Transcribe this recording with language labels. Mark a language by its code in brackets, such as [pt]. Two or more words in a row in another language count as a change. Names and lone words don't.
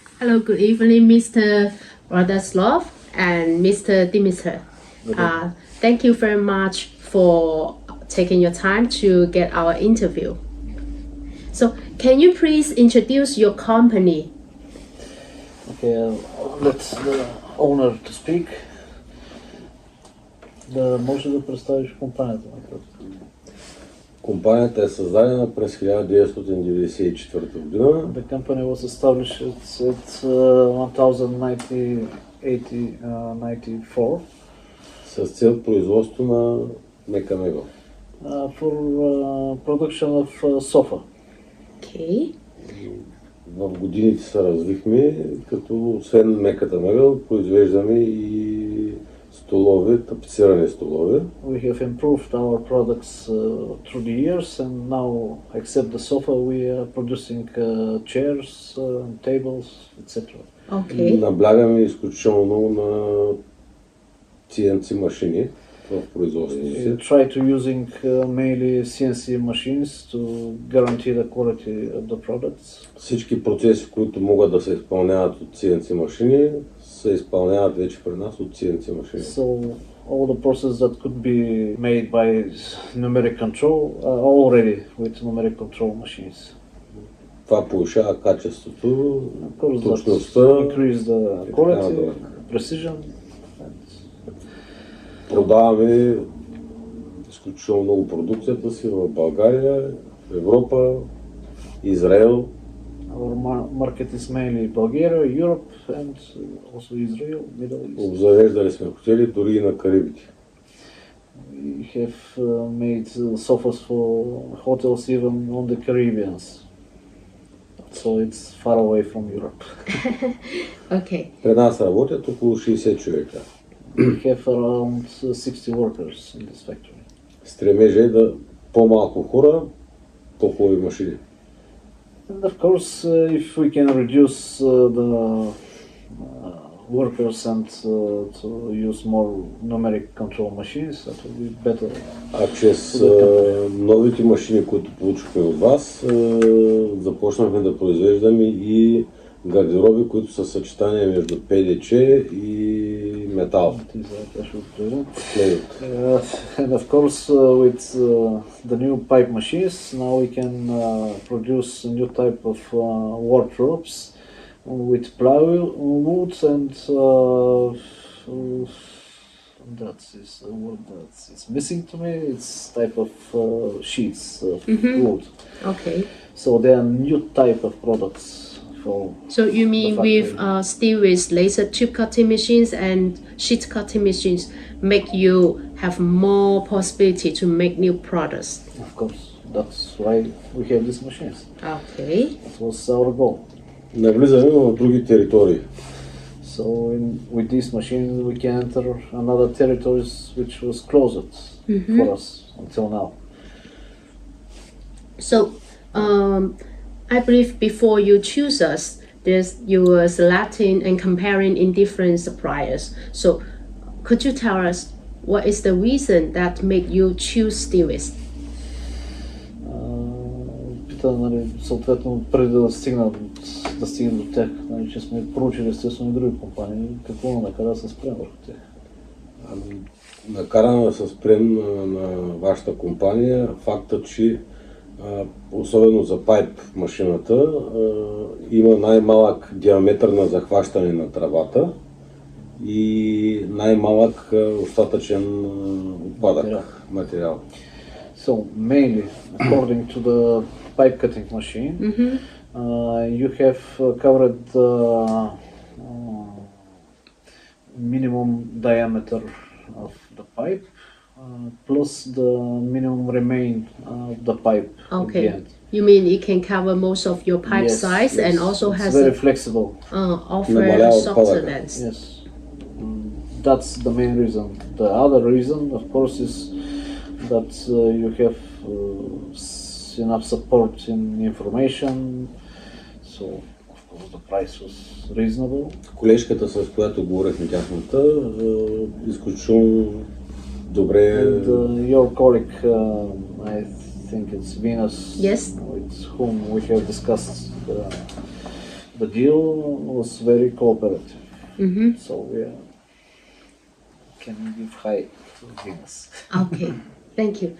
[en] Hello, good evening, Mr. Radoslav and Mr. Dimitar. Thank you very much for taking your time to get our interview. So, can you please introduce your company? Okay, let the owner to speak. [bg] Да може да представиш компанията. Компанията е създадена през 1994 година. [en] The company was established at 1994 [bg] с цел производство на мека мебел. [en] For production of sofa. Okay. [bg] В годините се развихме, като освен меката мебел, произвеждаме и столове, тапицирани столове. [en] We have improved our products through the years, and now, except the sofa, we are producing chairs, tables, etc. Okay. [bg] Наблягаме изключително много на CNC машини в производството си. [en] We try to using mainly CNC machines to guarantee the quality of the products. [bg] Всички процеси, които могат да се изпълняват от CNC машини, се изпълняват вече при нас от CNC машини. [en] So all the processes that could be made by numeric control are already with numeric control machines. [bg] Това повишава качеството, точността, [en] increase the quality, precision. [bg] Продаваме изключително много продукцията си в България, Европа, Израел. [en] Our market is mainly Bulgaria, Europe, and also Israel, Middle East. [bg] Обзавеждали сме хотели дори и на Карибите. [en] We have made sofas for hotels even on the Caribbeans. So it's far away from Europe. Okay. [bg] При нас работят около 60 човека. [en] We have around 60 workers in this factory. [bg] Стремежа е да по-малко хора, по-хубави машини. [en] And of course, if we can reduce the workers and to use more numeric control machines, that will be better. [bg] А чрез новите машини, които получихме от вас, започнахме да произвеждаме и гардероби, които са съчетания между ПДЧ и метал. [en] And of course, with the new pipe machines, now we can produce a new type of wardrobes with plywood and that is a word that is missing to me. It's type of sheets of wood. Okay. So they are new type of products. So you mean with SteviS Laser tube cutting machines and sheet cutting machines make you have more possibility to make new products? Of course, that's why we have these machines. Okay. That was our goal. [bg] Навлизаме в други територии. [en] So with these machines we can enter another territories which was closed for us until now. So I believe before you choose us, you were selecting and comparing in different suppliers. So could you tell us what is the reason that made you choose SteviS? [bg] Пита, съответно, преди да стигнем до тях, че сме проучили естествено и други компании, какво накара да се спрем върху тях? Накараме да се спрем на вашата компания факта, че особено за пайп машината, има най-малък диаметър на захващане на тръбата и най-малък остатъчен отпадък материал. [en] So mainly, according to the pipe cutting machine, you have covered the minimum diameter of the pipe. Plus the minimum remain of the pipe. Okay. At the end. You mean it can cover most of your pipe size and also it's has very flexible. Offer softer lengths. Yes, that's the main reason. The other reason, of course, is that you have enough support in information. So, of course, the price was reasonable. [bg] Колежката, с която говорихме тяхната, изключително добре. [en] And your colleague, I think it's Venus, Yes. with whom we have discussed the deal was very cooperative. Mm-hmm. So we can give high Guinness. Okay, thank you.